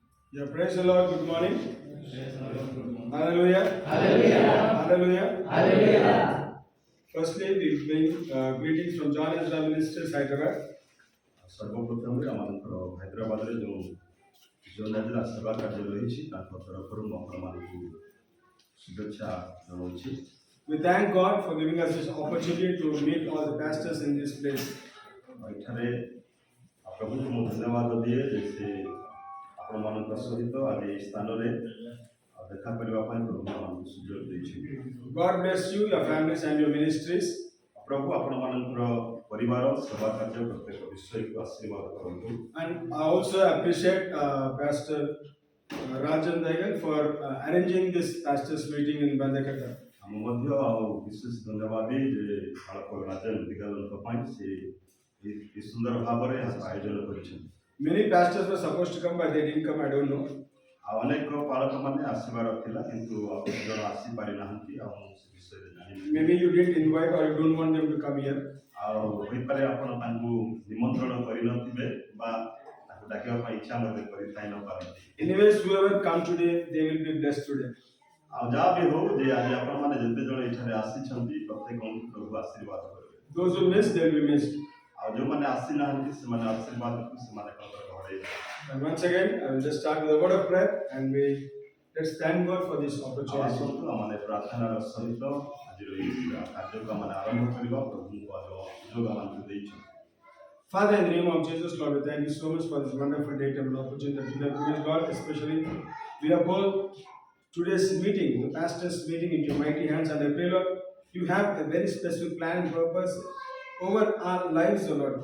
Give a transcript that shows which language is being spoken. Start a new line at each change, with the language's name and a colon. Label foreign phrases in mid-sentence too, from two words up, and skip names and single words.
English: Yeah, praise the Lord. Good morning. Hallelujah. Hallelujah. Hallelujah. Hallelujah. Firstly, we bring greetings from John Ezra Ministers, Hyderabad.
Odia: ସର୍ବପ୍ରଥମେ ଆମମାନଙ୍କର ହାଇଦ୍ରାବାଦରେ ଯେଉଁ ନେଜଲା ସେବା କାର୍ଯ୍ୟ ରହିଛି ତାଙ୍କ ତରଫରୁ ମୁଁ ଆପଣମାନଙ୍କୁ ଶୁଭେଚ୍ଛା ଜଣାଉଛି।
English: We thank God for giving us this opportunity to meet all the pastors in this place.
Odia: ଏଠାରେ ପ୍ରଭୁଙ୍କୁ ମୁଁ ଧନ୍ୟବାଦ ଦିଏ ଯେ ସେ ଆପଣମାନଙ୍କ ସହିତ ଆଜି ଏହି ସ୍ଥାନରେ ଦେଖା କରିବା ପାଇଁ ପ୍ରଭୁ ଆମମାନଙ୍କୁ ସୁଯୋଗ ଦେଇଛନ୍ତି।
English: God bless you, your families, and your ministries.
Odia: ପ୍ରଭୁ ଆପଣମାନଙ୍କର ପରିବାର ସେବା କାର୍ଯ୍ୟ ପ୍ରତ୍ୟେକ ବିଷୟକୁ ଆଶୀର୍ବାଦ କରନ୍ତୁ।
English: And I also appreciate Pastor Rajan Daigan for arranging this pastors meeting in Bandakata.
Odia: ଆମ ମଧ୍ୟ ଆଉ ବିଶେଷ ଧନ୍ୟବାଦ ଦିଏ ଯେ ବାଳକ ରାଜନ ଦିଗାଲଙ୍କ ପାଇଁ ସେ ଏ ସୁନ୍ଦର ଭାବରେ ଆୟୋଜନ କରିଛନ୍ତି।
English: Many pastors were supposed to come, but they didn't come. I don't know.
Odia: ଆଉ ଅନେକ ପାଳକମାନେ ଆସିବାର ଥିଲା କିନ୍ତୁ ଆଉ କିଛି ଜଣ ଆସିପାରିନାହାନ୍ତି ଆଉ ମୁଁ ସେ ବିଷୟରେ ଜାଣିନି।
English: Maybe you didn't invite or you don't want them to come here.
Odia: ଆଉ ହୋଇପାରେ ଆପଣ ତାଙ୍କୁ ନିମନ୍ତ୍ରଣ କରିନଥିବେ ବା ତାଙ୍କୁ ଡାକିବା ପାଇଁ ଇଚ୍ଛା ମଧ୍ୟ କରିଥାଇ ନପାରନ୍ତି।
English: Anyways, whoever come today, they will be blessed today.
Odia: ଆଉ ଯାହା ବି ହଉ ଯେ ଆଜି ଆପଣମାନେ ଯେତେ ଜଣ ଏଠାରେ ଆସିଛନ୍ତି ପ୍ରତ୍ୟେକଙ୍କୁ ପ୍ରଭୁ ଆଶୀର୍ବାଦ କରିବେ।
English: Those who miss, they will be missed.
Odia: ଆଉ ଯେଉଁମାନେ ଆସିନାହାନ୍ତି ସେମାନେ ଆଶୀର୍ବାଦକୁ ସେମାନେ ହରେଇବେ।
English: And once again, I will just start with a word of prayer and let's thank God for this opportunity.
Odia: ଆସନ୍ତୁ ଆମେ ପ୍ରାର୍ଥନାର ସହିତ ଆଜିର ଏହି କାର୍ଯ୍ୟକୁ ଆମେ ଆରମ୍ଭ କରିବା। ପ୍ରଭୁଙ୍କୁ ସୁଯୋଗ ଆମକୁ ଦେଇଛନ୍ତି।
English: Father, in the name of Jesus, Lord, we thank you so much for this wonderful day and opportunity that you have given, God. Especially, we have called today's meeting, the pastors' meeting, into your mighty hands, and I pray, Lord, you have a very specific plan and purpose over our lives, O Lord.